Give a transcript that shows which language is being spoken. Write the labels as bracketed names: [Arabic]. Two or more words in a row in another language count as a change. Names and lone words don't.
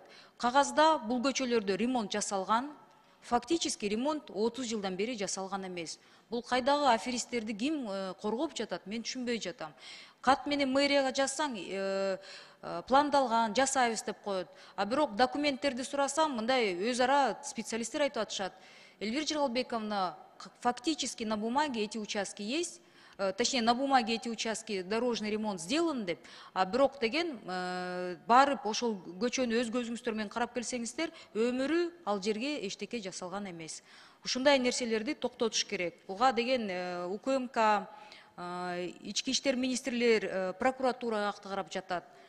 [Kyrgyz] Кагазда бул көчөлөрдө ремонт жасалган, фактически ремонт 30 жылдан бери жасалган эмес. Бул кайдагы аферисттерди ким коргоп жатат, мен түшүнбөй жатам. Кат менен мэрияга жазсаң, пландалган, жасайбыз деп коет. А бирок документтерди сурасам, мындай өз ара специалисттер айтып атышат. Эльвира Жиргалбековна, [Russian] фактически на бумаге эти участки есть, точнее на бумаге эти участки дорожный ремонт сделан [Kyrgyz] деп, а бирок деген барып ошол көчөнү өз көзүңүздөр менен карап келсеңиздер, өмүрү ал жерге эчтеке жасалган эмес. Ушундай нерселерди токтотуш керек. Буга деген УКМК, ички иштер министрлер, прокуратура акты карап жатат.